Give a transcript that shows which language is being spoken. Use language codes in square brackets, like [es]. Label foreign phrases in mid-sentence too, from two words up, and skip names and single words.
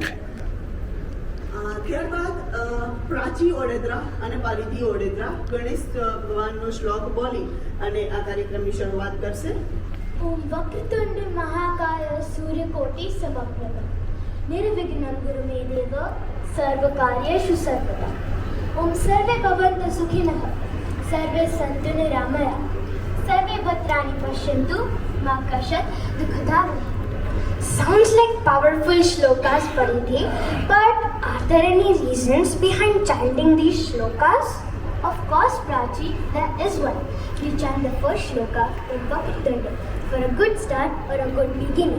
[gu] ત્યારબાદ પ્રાચી ઓડેદરા અને પારિધી ઓડેદરા ગણેશ ભગવાનનો શ્લોક બોલી અને આ કાર્યક્રમની શરૂઆત કરશે. [sa] ઓમ વક્રતુંડ મહાકાય સૂર્યકોટિ સમપ્રભ નિર્વિઘ્नं ગુરુ મે દેવ સર્વકાર્યેષુ સર્વદા. ઓમ સર્વે ભવन्तु સુખિનઃ સર્વે સन्तु નિરામયા सर्वे भद्राणि पश्यन्तु मा कश्चित् दुःखदां। [en] Sounds like powerful shlokas, Paridhi, but are there any reasons behind chanting these shlokas? Of course, Prachi, there is one. You chant the first shloka in Vakitanda for a good start or a good beginning.